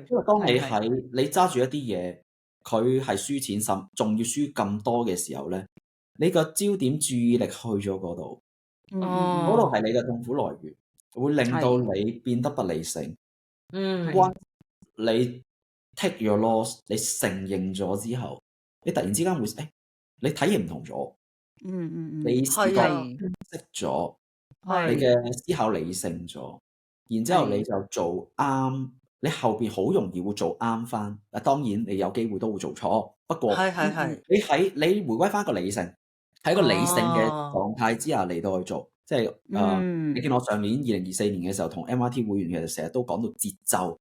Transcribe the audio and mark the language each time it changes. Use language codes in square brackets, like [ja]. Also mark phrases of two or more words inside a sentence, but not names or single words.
[yue] 因為當你揸住一啲嘢，佢係輸錢，甚仲要輸咁多嘅時候咧，你個焦點注意力去咗嗰度，嗰度係你嘅痛苦來源，會令到你變得不理性。 [en] 你 take your loss， [yue] 你承認咗之後，你突然之間會你睇嘢唔同咗，你視覺清晰咗，你嘅思考理性咗，然之後你就做啱，你後邊好容易會做啱翻。當然你有機會都會做錯，不過你回歸翻個理性，喺個理性嘅狀態之下嚟到去做，即係你見我上年2024年嘅時候同 MRT 會員其實成日都講到節奏。